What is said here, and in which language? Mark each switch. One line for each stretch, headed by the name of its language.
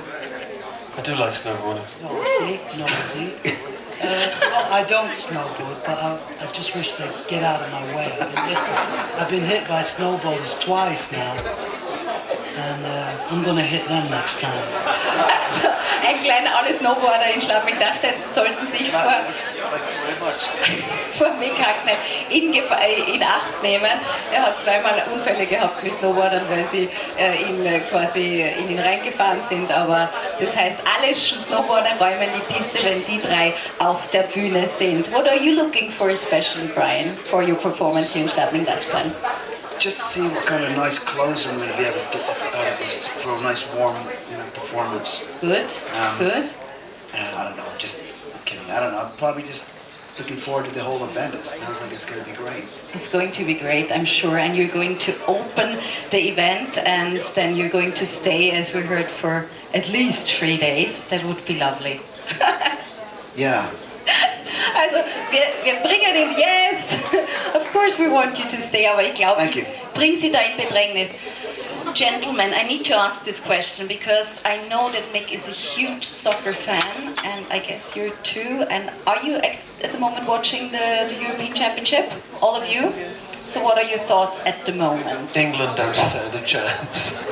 English: I do like snowboarding. Novelty. Well, I don't snowboard, but I just wish they'd get out of my way. I've been hit by snowboarders twice now, and I'm going to hit them next time.
German: Also, ein kleiner alle Snowboarder in Schladming-Dachstein sollten sich
English: Thanks very much.
German: vor Mick Hacknett in Acht nehmen. Er hat zweimal Unfälle gehabt mit Snowboardern, weil sie quasi in ihn reingefahren sind. Aber das heißt, alle Snowboarder räumen die Piste, wenn die drei auf der Bühne sind.
English: What are you looking for especially, Brian, for your performance here in Schladming-Dachstein? Just to see what kind of nice clothes I'm going to be able to get out of this for a nice warm, performance. Good, good. And I don't know, just kidding. I don't know. I'm probably just looking forward to the whole event. It sounds like it's going to be great. It's going to be great, I'm sure, and you're going to open the event and then you're going to stay, as we heard, for at least 3 days. That would be lovely. Yeah.
German: Also, wir bringen ihn, yes!
English: Of course we want you to stay,
German: aber ich glaube,
English: Thank you.
German: bring Sie da in Bedrängnis.
English: Gentlemen, I need to ask this question because I know that Mick is a huge soccer fan, and I guess you're too. And are you at the moment watching the European Championship? All of you? So what are your thoughts at the moment? England don't stand a chance.